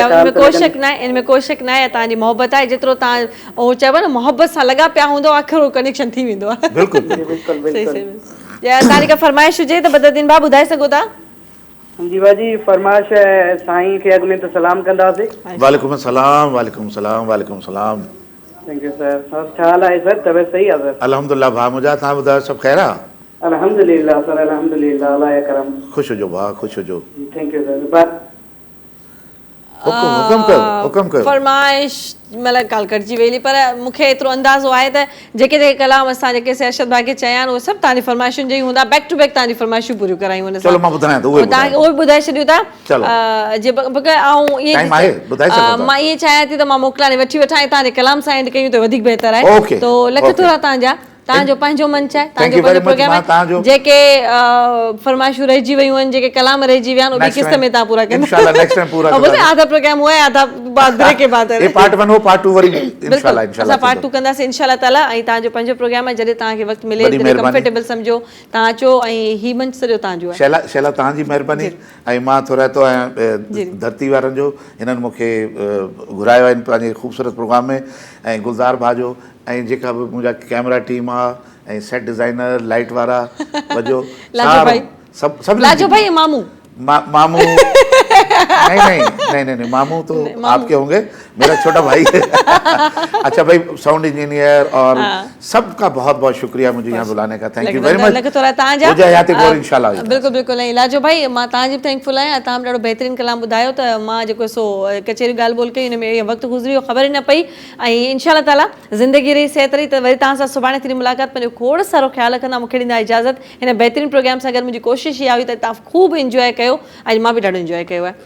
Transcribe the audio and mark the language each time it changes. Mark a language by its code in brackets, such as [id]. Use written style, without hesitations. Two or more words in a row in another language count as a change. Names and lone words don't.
[sd] इनमें कोई शक न आहे, इनमें कोई शक न आहे, तव्हांजी मोहबत आहे, जेतिरो तव्हां उहो चइबो न मोहबत सां लॻा पिया हूंदो, आख़िर उहो कनेक्शन थी वेंदो आहे। बिल्कुलु बिल्कुलु बिल्कुलु। तव्हांजी का फरमाइश हुजे त बदरुद्दीन भाउ ॿुधाए सघो था? जी बाजी फरमाइश साईं खे अॻु में त सलाम कंदासीं। [ar] وعليكم السلام، وعليكم السلام، وعليكم السلام. [en] thank you sir. [sd] सर छा हाल आहे सर, तबियत सही आहे सर? अल्हम्दुलिल्लाह भाउ मुंहिंजा, तव्हां ॿुधायो सभु ख़ैर आहे? अल्हम्दुलिल्लाह सर, अल्हम्दुलिल्लाह, अल्लाह करम। ख़ुशि हुजो भाउ, ख़ुशि हुजो। [en] thank you sir. [sd] हुकुम कयो। फरमाइश मतलब काल कटिजी वेली, पर मूंखे एतिरो अंदाज़ो आहे त जेके जेके कलाम असां जेके अरशद भाई खे चया आहिनि उहे सभु तव्हांजी फरमाइशुनि जा ई हूंदा, [en] back to back [sd] तव्हांजी फरमाइशूं पूरियूं करायूं हुन सां। चलो मां ॿुधायां थो, तव्हांखे उहे बि ॿुधाए छॾियूं था। जे ऐं इहे मां इहे चाहियां थी त मां मोकलाने वठी वठां, तव्हांजे कलाम सां एंड कयूं त वधीक बहितर आहे। तो लख थोरा तव्हांजा, तव्हांजो पंहिंजो मंच आहे, तव्हांजो पंहिंजो प्रोग्राम आहे, जेके फरमाइशूं रहिजी वियूं आहिनि, जेके कलाम रहिजी विया आहिनि, ॿी किस्त में तव्हां पूरा कंदा। इंशाल्लाह [en] next time [sd] पूरा कंदा। [ur] آدھا پروگرام ہوا ہے، آدھا بعد بریک کے بعد ہے. [sd] ये पार्ट 1 हो, पार्ट 2 वरी इंशाल्लाह असां पार्ट 2 कंदासीं [ar] إن شاء الله تعالى. [sd] ऐं तव्हांजो पंहिंजो प्रोग्राम आहे, जॾहिं तव्हांखे वक़्तु मिले तॾहिं कंफर्टेबल सम्झो तव्हां अचो, ऐं ही मंच सॼो तव्हांजो आहे। शैला तव्हांजी महिरबानी। ऐं मां थो रहतो आहियां धरती वारनि जो, हिननि मूंखे घुरायो आहे पंहिंजे ख़ूबसूरत प्रोग्राम में, ऐं गुलज़ार भाउ जो, ऐं जेका बि मुंहिंजा कैमरा टीम आहे, ऐं [en] set designer, [sd] लाइट वारा वजो, लाजो भाई, सभु लाजो भाई मामू [ur] ماموں نہیں نہیں ماموں تو آپ کے ہوں گے، میرا چھوٹا بھائی ہے. اچھا بھائی، ساؤنڈ انجینئر اور سب کا بہت بہت شکریہ مجھے یہاں بلانے کا, [en] thank you very much. [ur] इंशाल्लाह بالکل بالکل. [sd] ऐं लाजो भाई, मां तव्हांजी बि थैंकफुल आहियां, तव्हां ॾाढो बहितरीनु कलाम ॿुधायो। त मां जेको सो कचेरी ॻाल्हि ॿोल कई, हिन में इहो वक़्तु गुज़री वियो, ख़बर ई न पई। ऐं [ar] إن شاء الله تعالى [sd] ज़िंदगी रही सिहत रही त वरी तव्हां सां सुभाणे थी मुलाक़ात। पंहिंजो खोड़ सारो ख़्यालु रखंदा, मूंखे ॾींदा इजाज़त। हिन बहितरीनु प्रोग्राम सां गॾु मुंहिंजी कोशिशि इहा हुई त तव्हां ख़ूब इंजॉय कयो, ऐं मां बि ॾाढो इंजॉय कयो आहे।